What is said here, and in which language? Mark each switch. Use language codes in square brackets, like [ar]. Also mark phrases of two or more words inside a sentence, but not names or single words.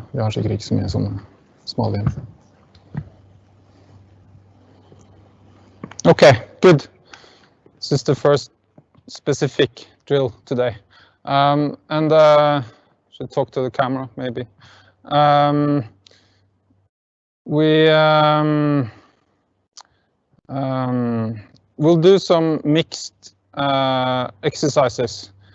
[no] Vi har sikkert ikke så mye sånne smale hjemme. [en] Okay, good. This is the first specific drill today. Should talk to the camera maybe. We'll do some mixed exercises.